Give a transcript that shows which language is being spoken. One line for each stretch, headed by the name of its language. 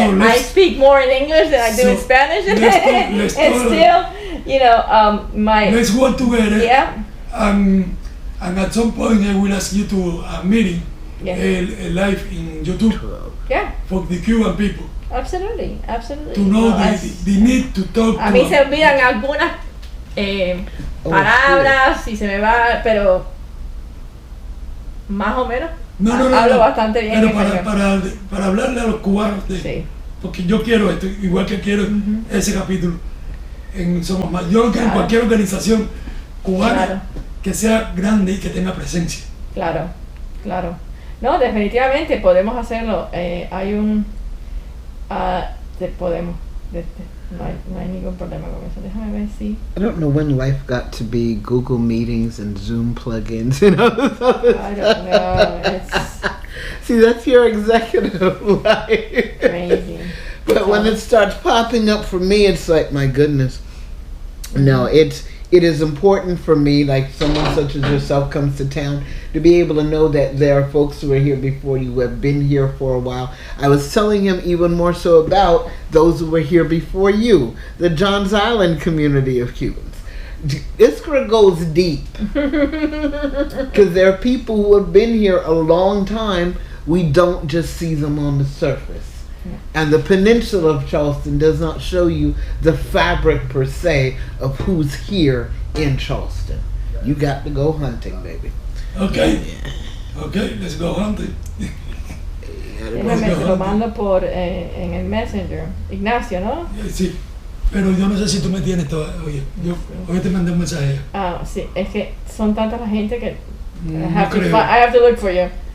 English: I speak more in English than I do in Spanish, and still, let's work together. Yeah. And at some point, I will ask you to a meeting, a live in YouTube. Yeah. For the Cuban people. Absolutely. To know the need to talk.
Spanish: A mí se olvidan algunas palabras y se me va, pero más o menos hablo bastante bien. Pero para hablarle a los cubanos, porque yo quiero esto, igual que quiero ese capítulo en Somos Más. Yo quiero cualquier organización cubana que sea grande y que tenga presencia. Claro. No, definitivamente podemos hacerlo. Hay un... podemos. No hay ningún problema con eso. Déjame ver si...
English: I don't know when life got to be Google Meetings and Zoom plugins and all this other I don't know. See, that's your executive life. Crazy. But when it starts popping up for me, it's like, my goodness. No, it is important for me, like someone such as yourself comes to town, to be able to know that there are folks who are here before you, who have been here for a while. I was telling him even more so about those who were here before you, the Johns Island community of Cubans. Iskra goes deep. Because there are people who have been here a long time. We don't just see them on the surface. And the peninsula of Charleston does not show you the fabric per se of who's here in Charleston. You got to go hunting, baby. Okay. Okay, let's go hunting.
Spanish: Déjame, se lo mando por en el Messenger. Ignacio, ¿no? Sí. Pero yo no sé si tú me tienes toda. Oye, hoy te mandé un mensaje. Ah, sí, es que son tanta la gente que No
English: I
Spanish: creo.
English: have to look for you.